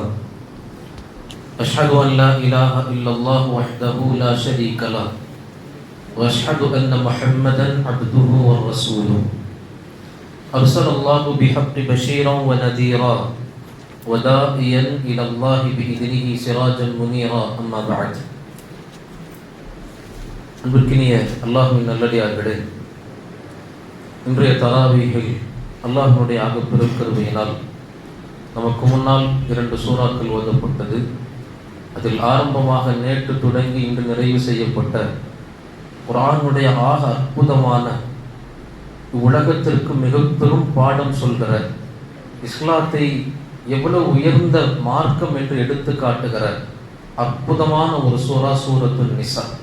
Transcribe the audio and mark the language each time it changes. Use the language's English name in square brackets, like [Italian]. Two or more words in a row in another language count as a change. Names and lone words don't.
[Arabic] أشهد أن لا إله إلا الله وحده لا شريك له وأشهد أن محمدا عبده ورسوله أرسل الله بحق بشيرا ونذيرا وداعيا إلى الله بإذنه سراجا منيرا. أما بعد. [Tamil] அன்பிற்கினிய அல்லாஹ்வின் நல்லடியார்களே, இன்றைய தராவீஹில் அல்லாஹ்வுடைய ஆகப்பெருக்கிருபையினால் நமக்கு முன்னால் 2 சூறாக்கள் ஓதப்பட்டது. அதில் ஆரம்பமாக நேற்று தொடங்கி இன்று நிறைவு செய்யப்பட்ட குர்ஆனுடைய ஆக அற்புதமான உலகத்திற்கு மிக பெரும் பாடம் சொல்கிற, இஸ்லாத்தை எவ்வளவு உயர்ந்த மார்க்கம் என்று எடுத்து காட்டுகிற அற்புதமான ஒரு சூரா சூரத்துன் நிசா.